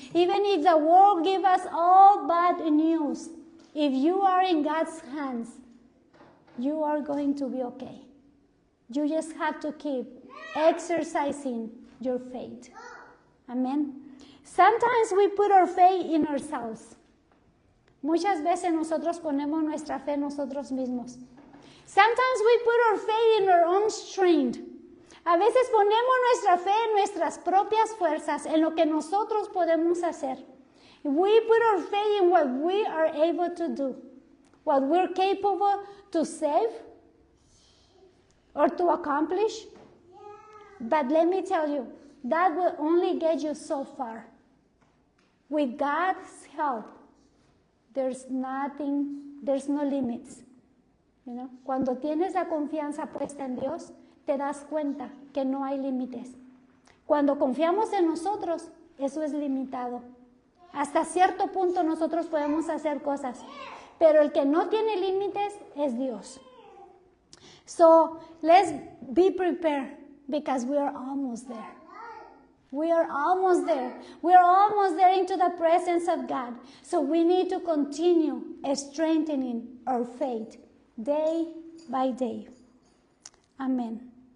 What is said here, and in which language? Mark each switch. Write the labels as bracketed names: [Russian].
[English] Even if the world gives us all bad news, if you are in God's hands, you are going to be okay. You just have to keep exercising your faith. Amen. Sometimes we put our faith in ourselves. [Spanish] Muchas veces nosotros ponemos nuestra fe en nosotros mismos. [English] Sometimes we put our faith in our own strength. [Spanish] A veces ponemos nuestra fe en nuestras propias fuerzas, en lo que nosotros podemos hacer. [English] We put our faith in what we are able to do, what we're capable to save, or to accomplish. But let me tell you, that will only get you so far. With God's help, there's no limits. You know? [Spanish] Cuando tienes la confianza puesta en Dios, te das cuenta que no hay límites. Cuando confiamos en nosotros, eso es limitado. Hasta cierto punto nosotros podemos hacer cosas, pero el que no tiene límites es Dios. [English] So let's be prepared because we are almost there. We are almost there. We are almost there into the presence of God. So we need to continue strengthening our faith day by day. Amen.